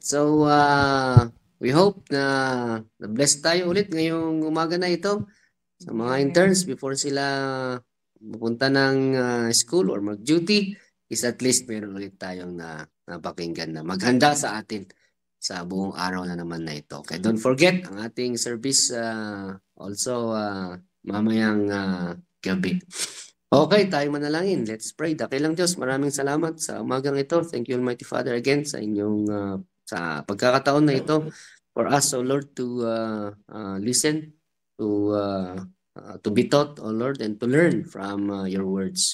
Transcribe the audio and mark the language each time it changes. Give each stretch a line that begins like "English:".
English: So, we hope
Filipino: na blessed tayo ulit ngayong umaga na ito sa mga interns before sila pupunta ng school or mag-duty is at least meron ulit tayong napakinggan na maghanda sa atin sa buong araw na naman na ito.
English: Okay, don't forget
Filipino: ang ating
English: service also
Filipino: mamayang gabi. Okay, tayo manalangin.
English: Let's pray.
Filipino: Dakilang Diyos, maraming salamat sa umagang ito.
English: Thank you, Almighty Father, again
Filipino: sa inyong sa pagkakataon na ito
English: for us, O Lord, to listen, to be taught, O Lord, and to learn from your words.